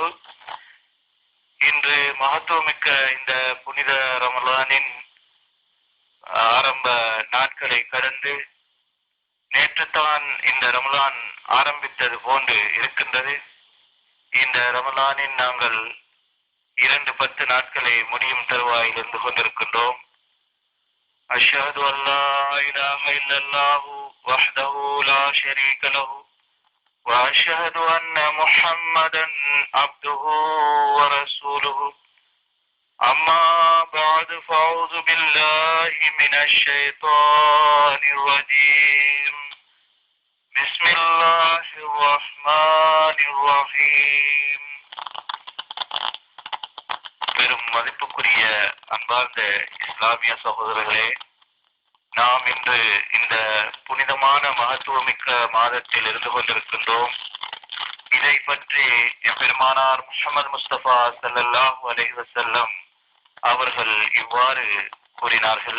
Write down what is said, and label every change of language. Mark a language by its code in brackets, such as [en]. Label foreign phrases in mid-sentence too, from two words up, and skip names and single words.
[ta] இன்று மகத்துவமிக்க இந்த புனித ரமலானின் ஆரம்ப நாட்களை கடந்து நேற்றுத்தான் இந்த ரமலான் ஆரம்பித்தது போன்று இருக்கின்றது. இந்த ரமலானின் நாங்கள் 2 நாட்களை முடியும் தருவாயில் இருந்து கொண்டிருக்கின்றோம். [ar] أشهد ألا إله إلا الله وحده لا شريك له وأشهد أن محمدا عبده ورسوله أما بعد فأعوذ بالله من الشيطان الرجيم بسم الله الرحمن الرحيم. [ta] பெரும் மதிப்புக்குரிய அன்பார்ந்த இஸ்லாமிய சகோதரர்களே, நாம் இன்று இந்த புனிதமான மகத்துவமிக்க மாதத்தில் இருந்து கொண்டிருக்கின்றோம். இதை பற்றி எம்பெருமானார் முஹம்மது முஸ்தபா [ar] صلى الله عليه وسلم [ta] அவர்கள் இவ்வாறு கூறினார்கள்.